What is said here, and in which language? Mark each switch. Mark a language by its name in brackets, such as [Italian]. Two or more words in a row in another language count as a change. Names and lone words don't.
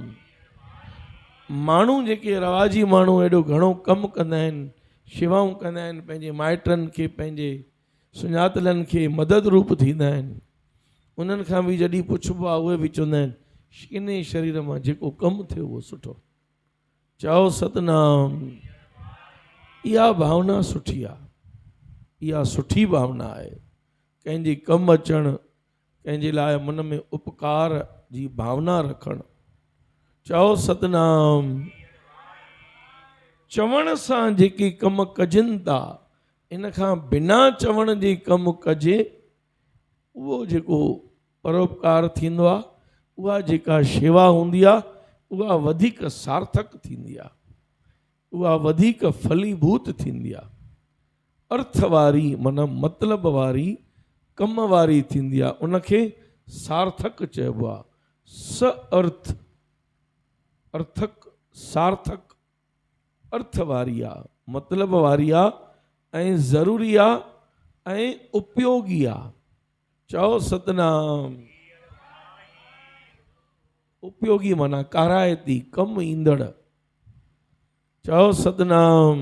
[Sindhi] माण्हू जेके रवाजी माण्हू एॾो घणो कमु कंदा आहिनि, शेवाऊं कंदा आहिनि, पंहिंजे माइटनि खे पंहिंजे सुञातलनि खे मदद रूप थींदा आहिनि, उन्हनि खां बि जॾहिं पुछिबो आहे उहे बि चवंदा आहिनि किने शरीर मां जेको कमु थियो उहो सुठो। चओ सतनाम। इहा भावना सुठी आहे, इहा सुठी भावना आहे। कंहिंजे कमु अचणु, कंहिंजे लाइ मन में उपकार जी भावना रखणु। चओ सतनाम। चवण सां जेके कम कजनि था, इन खां बिना चवण जे कमु कजे उहो जेको परोपकार थींदो आहे, उहा जेका शेवा हूंदी आहे उहा वधीक सार्थक थींदी आहे, उहा वधीक फलीभूत थींदी आहे। अर्थ वारी माना मतिलब वारी कम वारी थींदी आहे, उनखे सार्थक चइबो आहे। स अर्थ, अर्थक, सार्थक, अर्थ वारी आहे, मतिलब वारी आहे ऐं ज़रूरी आहे ऐं उपयोगी आहे। चओ सतनाम। उपयोगी माना कारायती, कमु ईंदड़। चओ सतनाम।